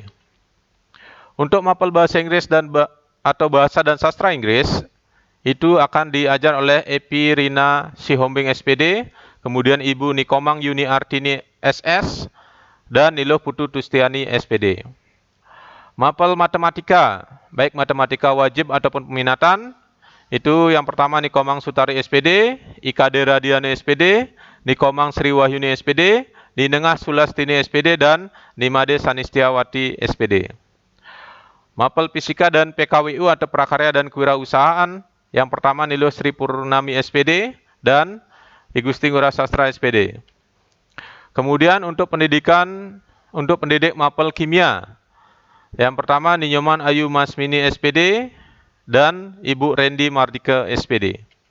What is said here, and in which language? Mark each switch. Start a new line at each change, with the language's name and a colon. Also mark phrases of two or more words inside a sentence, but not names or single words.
Indonesian: Untuk Mapel Bahasa Inggris atau Bahasa dan Sastra Inggris, itu akan diajar oleh Epi Rina Sihombing SPD, kemudian Ibu Nikomang Yuni Artini SS, dan Nilo Putu Tustiani SPD. Mapel matematika, baik matematika wajib ataupun peminatan, itu yang pertama Nikomang Sutari SPD, Ikade Radiane SPD, Nikomang Sri Wahyuni SPD, Ninengah Sulastini SPD, dan Nimade Sanistiawati SPD. Mapel fisika dan PKWU atau prakarya dan kewirausahaan, yang pertama Nilo Sri Purnami SPD dan I Gusti Ngurah Sastra SPD. Kemudian untuk pendidik Mapel kimia, yang pertama Ninyoman Ayu Masmini SPD dan Ibu Rendi Mardika SPD.